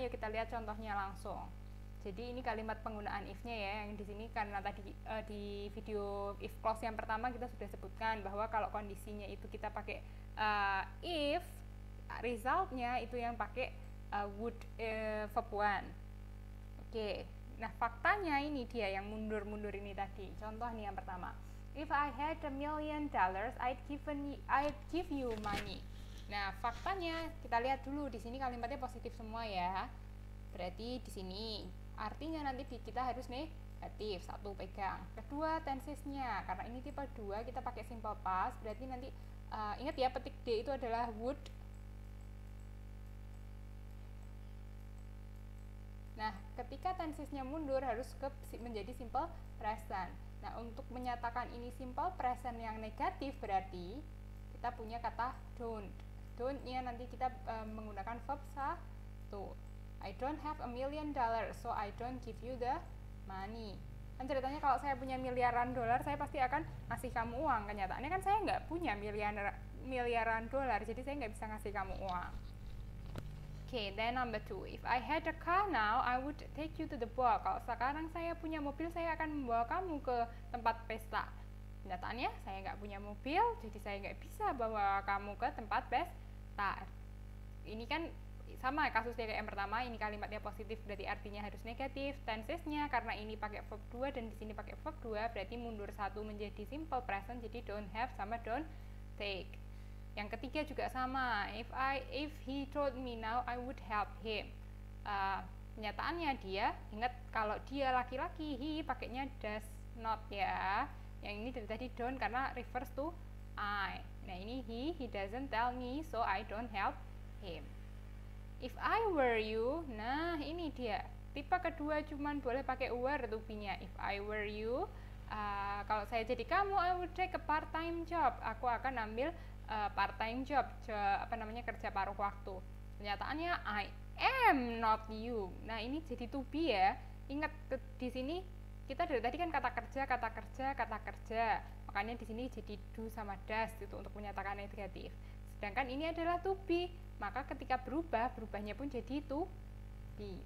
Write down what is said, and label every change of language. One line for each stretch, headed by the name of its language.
Indonesian: Yuk kita lihat contohnya langsung. Jadi ini kalimat penggunaan if-nya ya, yang di sini karena tadi di video if clause yang pertama kita sudah sebutkan bahwa kalau kondisinya itu kita pakai if, resultnya itu yang pakai would verb 1. Oke. Nah, faktanya ini dia yang mundur-mundur ini tadi. Contoh nih yang pertama.
English: If I had $1 million, I'd give you money.
Indonesian: Nah, faktanya kita lihat dulu di sini kalimatnya positif semua ya. Berarti di sini artinya nanti kita harus negatif. Satu, pegang. Kedua, tensesnya. Karena ini tipe 2 kita pakai simple past, berarti nanti Ingat ya, petik D itu adalah would. Nah, ketika tensesnya mundur harus menjadi simple present. Nah, untuk menyatakan ini simple present yang negatif berarti kita punya kata don't. Don't-nya nanti kita menggunakan verb satu.
English: I don't have $1 million, so I don't give you the money.
Indonesian: Kan ceritanya kalau saya punya miliaran dolar, saya pasti akan ngasih kamu uang. Kenyataannya kan saya nggak punya miliaran dolar, jadi saya nggak bisa ngasih kamu uang.
English: Okay, then number 2. If I had a car now, I would take you to the ball.
Indonesian: Kalau sekarang saya punya mobil, saya akan membawa kamu ke tempat pesta. Kenyataannya saya nggak punya mobil, jadi saya nggak bisa bawa kamu ke tempat pesta. Ini kan sama kasusnya kayak yang pertama, ini kalimatnya positif berarti artinya harus negatif. Tensesnya karena ini pakai verb 2 dan di sini pakai verb 2, berarti mundur satu menjadi simple present, jadi don't have sama don't take. Yang ketiga juga sama,
English: if he told me now, I would help him.
Indonesian: Kenyataannya dia, ingat kalau dia laki-laki, he pakainya does not ya. Yang ini dari tadi don't karena refers to I. Nah ini
English: he doesn't tell me, so I don't help him. If I were you,
Indonesian: nah ini dia. Tipe kedua cuman boleh pakai were to be-nya.
English: If I were you,
Indonesian: kalau saya jadi kamu,
English: I would take a part-time job.
Indonesian: Aku akan ambil part-time job, kerja paruh waktu. Kenyataannya
English: I am not you.
Indonesian: Nah ini jadi to be ya. Ingat di sini kita dari tadi kan kata kerja. Makanya di sini jadi do sama does itu untuk menyatakan negatif. Sedangkan ini adalah to be, maka ketika berubahnya pun jadi to be.